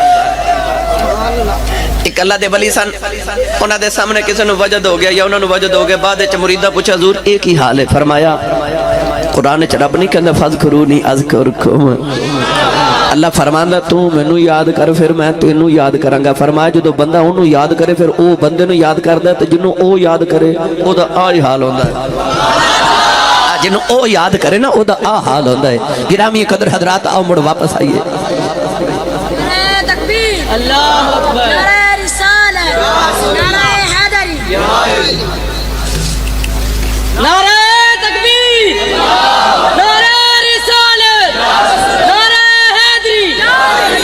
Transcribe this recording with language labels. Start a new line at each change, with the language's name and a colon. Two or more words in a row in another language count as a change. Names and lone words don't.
Punjabi: ایک اللہ دے ولی سن انہاں دے سامنے کسی نے وجد ہو گیا یا انہوں نے وجد ہو گیا بعد اچھ مریدہ پوچھا حضور ایک ہی حال ہے فرمایا قرآن چ رب نہیں کہندہ
Arabic: فذکرونی اذکرکم
Punjabi: اللہ فرماندہ تو مینوں یاد کر پھر میں تینوں یاد کرانگا فرمایا جدو بندہ انہوں یاد کرے پھر او بندے نوں یاد کردہ ہے تو جنہوں او یاد کرے او دا آئی حال ہوندہ ہے جنہوں او یاد کرے نا او دا آ حال ہوندہ ہے گرامی قدر حضرات آؤ مڑ واپس آئیے
Urdu: نعرہ تکبیر
Arabic: اللہ اکبر
Urdu: نعرہ رسالت نعرہ حیدری نعرہ تکبیر نعرہ رسالت نعرہ حیدری